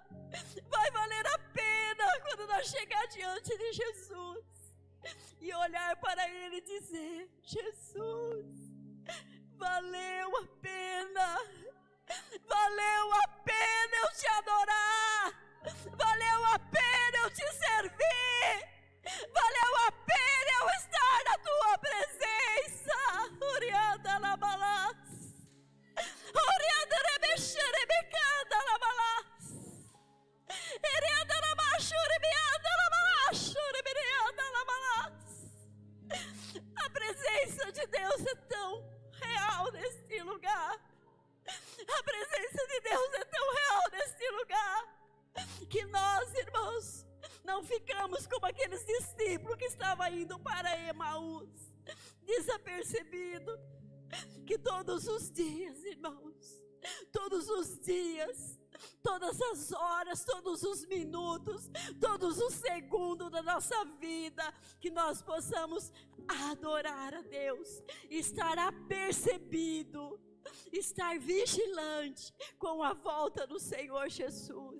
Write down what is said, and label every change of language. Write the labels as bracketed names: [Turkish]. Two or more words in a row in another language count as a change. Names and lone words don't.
[Portuguese] Vai valer a pena quando nós chegar diante de Jesus e olhar para Ele e dizer: Jesus, valeu a pena. Valeu a pena eu te adorar. Valeu a pena eu te servir. Valeu a pena eu estar na tua presença. Orianda Labalas. Orianda Rebexerebecanda Labalas. Erianda Labachuribianda Labalas. Uribianda Labalas. A presença de Deus é tão real neste lugar. A presença de Deus é tão real nesse lugar, que nós, irmãos, não ficamos como aqueles discípulos que estavam indo para Emaús, desapercebido, que todos os dias, irmãos, todos os dias, todas as horas, todos os minutos, todos os segundos da nossa vida, que nós possamos adorar a Deus, estar apercebido, estar vigilante com a volta do Senhor Jesus.